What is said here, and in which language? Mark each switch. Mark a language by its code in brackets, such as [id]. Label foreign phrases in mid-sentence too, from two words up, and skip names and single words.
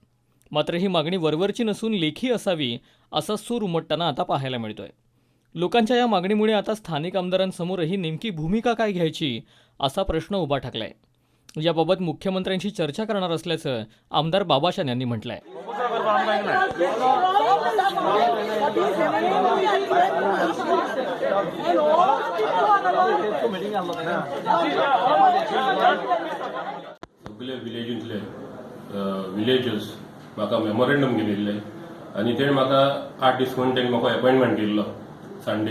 [mr] मात्र ही मागणी वरवरची नसून लेखी असावी असा सूर उमटताना आता पाहायला मिळतोय. लोकांच्या या मागणीमुळे आता स्थानिक आमदारांसमोरही नेमकी भूमिका काय घ्यायची असा प्रश्न उभा ठाकलाय. याबाबत मुख्यमंत्र्यांशी चर्चा करणार असल्याचं आमदार बाबाशान यांनी म्हटलंय. [kok] सगळे विलेजर्स म्हाका मेमोरेंडम गेलेले आनी तेणें म्हाका 8 दीस म्हणून तेणें म्हाका अपॉयंटमेंट दिल्लो संडे.